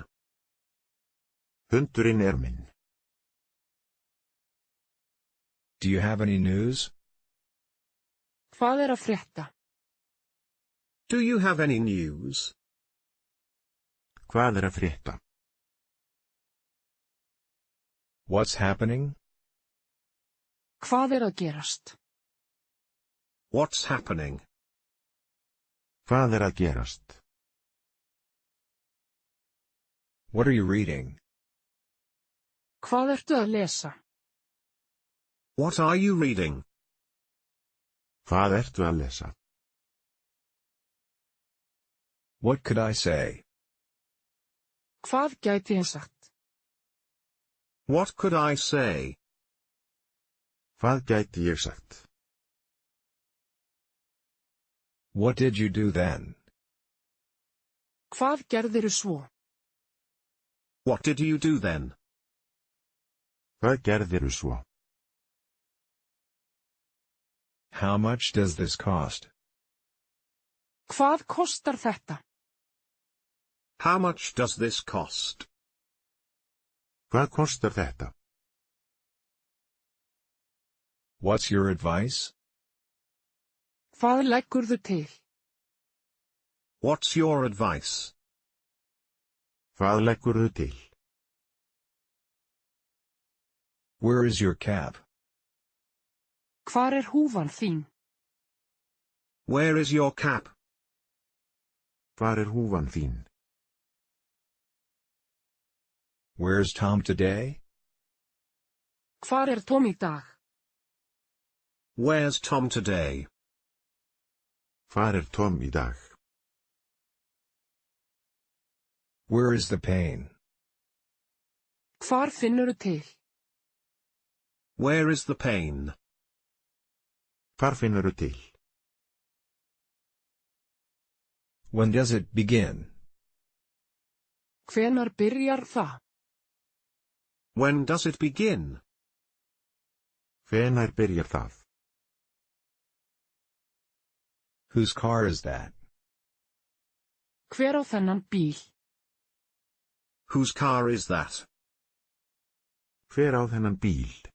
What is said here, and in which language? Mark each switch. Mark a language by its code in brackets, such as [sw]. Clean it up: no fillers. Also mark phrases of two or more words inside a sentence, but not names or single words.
[is] Hundurinn minn. [en] Do you have any news? [is] Hvað að frétta? [en] Do you have any news? [is] Hvað að frétta? [en] What's happening? [is] Hvað að gerast? [en] What's happening? [is] Hvað að gerast? [en] What are you reading? [is] Hvað ertu að lesa? [en] What are you reading? [is] Hvað ertu að lesa? [en] What could I say? [is] Hvað gæti ég sagt? [en] What could I say? [is] Hvað gæti ég sagt? [en] What did you do then? [is] Hvað gerðirðu svo? [en] What did you do then? [is] Hvað gerðirðu svo? [en] How much does this cost? [is] Hvað kostar þetta? [en] How much does this cost? [is] Hvað kostar þetta? [en] What's your advice? [is] Hvað leggurðu til? [en] What's your advice? [is] Hvað leggurðu til? [en] Where is your cap? [is] Hvar húfan þín? [en] Where is your cap? [is] Hvar húfan þín? [en] Where's Tom today? [is] Hvar Tom í dag? [en] Where's Tom today? [is] Hvar Tom í dag? [en] Where is the pain? [is] Hvar finnurðu til? [en] Where is the pain? [is] Hvar finnurðu til? [en] When does it begin? [is] Hvenær byrjar það? [en] When does it begin? [is] Hvenær byrjar það? [en] Whose car is that? [is] Hver á þennan bíl? [en] Whose car is that? [is] Hver á þennan bíl?